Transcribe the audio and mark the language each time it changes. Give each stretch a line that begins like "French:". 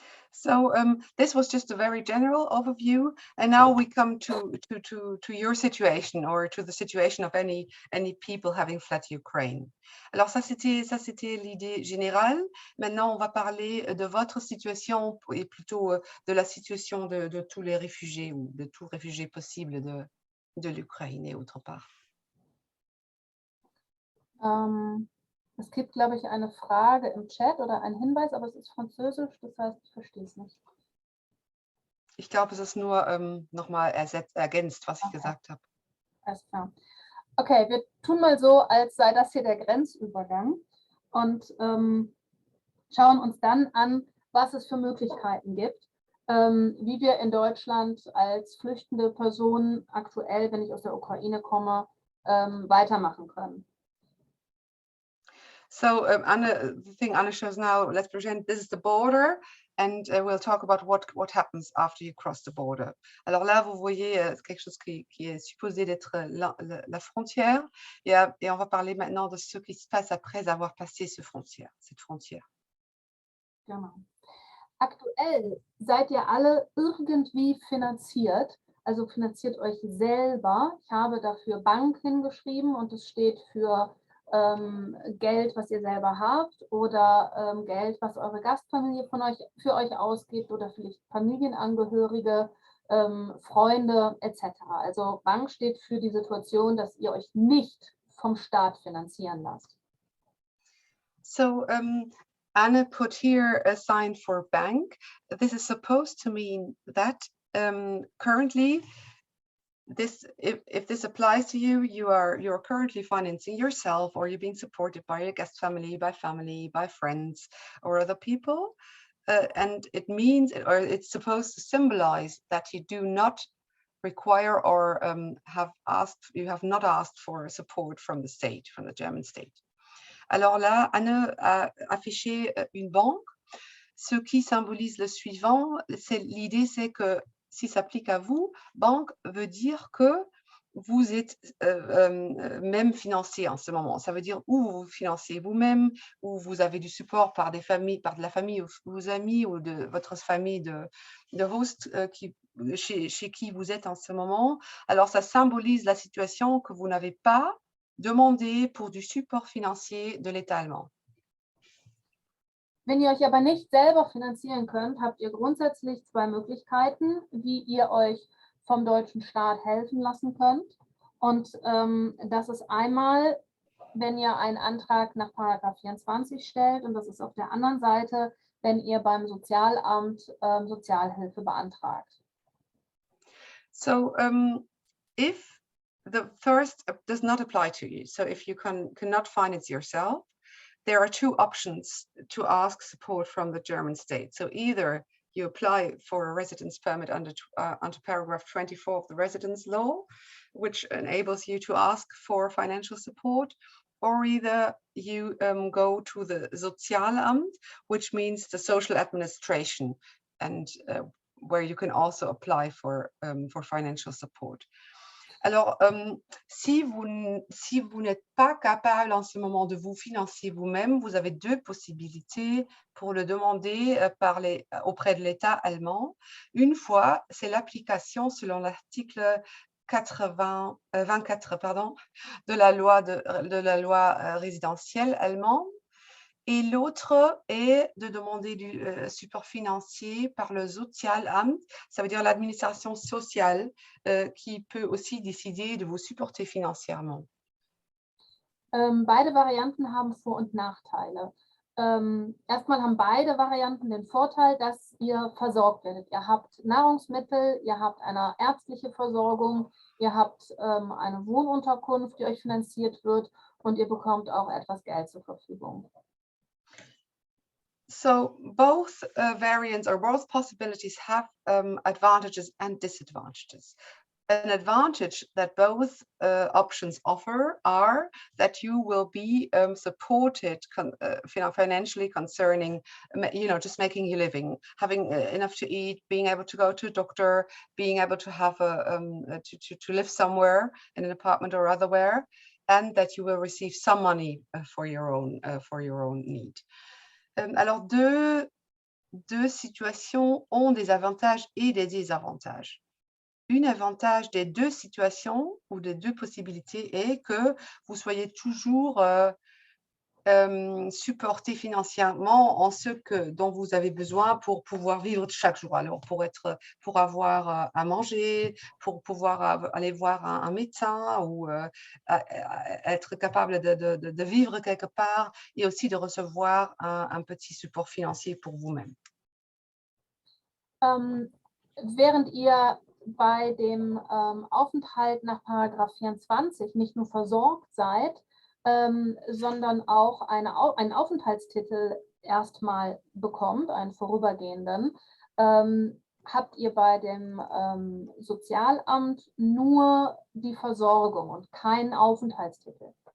English: So this was just a very general overview, and now we come to your situation or to the situation of any people having fled Ukraine.
French: Alors ça c'était l'idée générale. Maintenant on va parler de votre situation et plutôt de la situation de tous les réfugiés ou de tout réfugié possible de l'Ukraine et autre part.
German: Es gibt, glaube ich, eine Frage im Chat oder ein Hinweis, aber es ist Französisch, das heißt, ich verstehe es nicht. Ich glaube, es ist nur nochmal ergänzt, was ich gesagt habe. Alles klar. Okay, wir tun mal so, als sei das hier der Grenzübergang und schauen uns dann an, was es für Möglichkeiten gibt, wie wir in Deutschland als flüchtende Person aktuell, wenn ich aus der Ukraine komme, weitermachen können.
English: So Anna, the thing Anna shows now, let's present, this is the border, and we'll talk about what happens after you cross the border.
French: Alors là, vous voyez quelque chose qui est supposé d'être la frontière, et on va parler maintenant de ce qui se passe après avoir passé cette frontière.
German: Genau. Aktuell seid ihr alle irgendwie finanziert, also finanziert euch selber. Ich habe dafür Bank hingeschrieben und es steht für Geld, was ihr selber habt oder Geld, was eure Gastfamilie für euch ausgibt oder vielleicht Familienangehörige, Freunde etc. Also Bank steht für die Situation, dass ihr euch nicht vom Staat finanzieren lasst.
English: So Anna put here a sign for bank. This is supposed to mean that currently if this applies to you, you're currently financing yourself, or you're being supported by your guest family, by friends, or other people, and it means, or it's supposed to symbolize that you do not require or you have not asked for support from the state, from the German state.
French: Alors là, Anne a affiché une banque, ce qui symbolise le suivant. L'idée, c'est que si ça s'applique à vous, banque veut dire que vous êtes même financé en ce moment. Ça veut dire ou vous vous financez vous-même, ou vous avez du support par de la famille ou vos amis, ou de votre famille de host chez qui vous êtes en ce moment. Alors ça symbolise la situation que vous n'avez pas demandé pour du support financier de l'État allemand.
German: Wenn ihr euch aber nicht selber finanzieren könnt, habt ihr grundsätzlich zwei Möglichkeiten, wie ihr euch vom deutschen Staat helfen lassen könnt. Und das ist einmal, wenn ihr einen Antrag nach § 24 stellt, und das ist auf der anderen Seite, wenn ihr beim Sozialamt Sozialhilfe beantragt.
English: So if the first does not apply to you, so if you cannot finance yourself, there are two options to ask support from the German state. So either you apply for a residence permit under paragraph 24 of the residence law, which enables you to ask for financial support, or either you go to the Sozialamt, which means the social administration, and where you can also apply for financial support.
French: Alors, si vous n'êtes pas capable en ce moment de vous financer vous-même, vous avez deux possibilités pour le demander auprès de l'État allemand. Une fois, c'est l'application selon l'article 24 de la loi résidentielle allemande. Et l'autre est de demander du support financier par le Sozialamt, ça veut dire l'administration sociale, qui peut aussi décider de vous supporter financièrement.
German: Beide Varianten haben Vor- und Nachteile. Erstmal haben beide Varianten den Vorteil, dass ihr versorgt werdet. Ihr habt Nahrungsmittel, ihr habt eine ärztliche Versorgung, ihr habt eine Wohnunterkunft, die euch finanziert wird, und ihr bekommt auch etwas Geld zur Verfügung.
English: So both variants or both possibilities have advantages and disadvantages. An advantage that both options offer are that you will be supported financially concerning, just making your living, having enough to eat, being able to go to a doctor, being able to have to live somewhere in an apartment or otherwhere, and that you will receive some money for your own need.
French: Alors, deux situations ont des avantages et des désavantages. Un avantage des deux situations ou des deux possibilités est que vous soyez toujours supporté financièrement en ce dont vous avez besoin pour pouvoir vivre chaque jour. Alors, pour avoir à manger, pour pouvoir aller voir un médecin, ou être capable de vivre quelque part, et aussi de recevoir un petit support financier pour vous-même.
German: Während ihr bei dem Aufenthalt nach Paragraph 24 nicht nur versorgt seid, sondern auch einen Aufenthaltstitel erstmal bekommt, einen vorübergehenden, habt ihr bei dem Sozialamt nur die Versorgung und keinen Aufenthaltstitel.